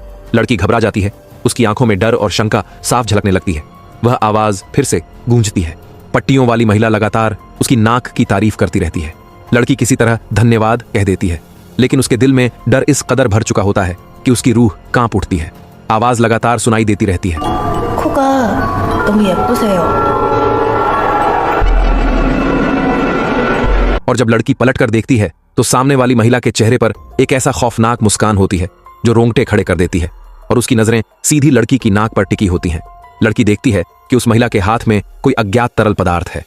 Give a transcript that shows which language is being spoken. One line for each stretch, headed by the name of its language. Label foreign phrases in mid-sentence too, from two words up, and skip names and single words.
Hindi: लड़की घबरा जाती है, उसकी आंखों में डर और शंका साफ झलकने लगती है। वह आवाज फिर से गूंजती है। पट्टियों वाली महिला लगातार उसकी नाक की तारीफ करती रहती है। लड़की किसी तरह धन्यवाद कह देती है, लेकिन उसके दिल में डर इस कदर भर चुका होता है कि उसकी रूह कांप उठती है। आवाज लगातार सुनाई देती रहती है,
Korean: 코가 너무 예쁘세요।
Hindi: और जब लड़की पलटकर देखती है तो सामने वाली महिला के चेहरे पर एक ऐसा खौफनाक मुस्कान होती है जो रोंगटे खड़े कर देती है, और उसकी नजरें सीधी लड़की की नाक पर टिकी होती हैं। लड़की देखती है कि उस महिला के हाथ में कोई अज्ञात तरल पदार्थ है।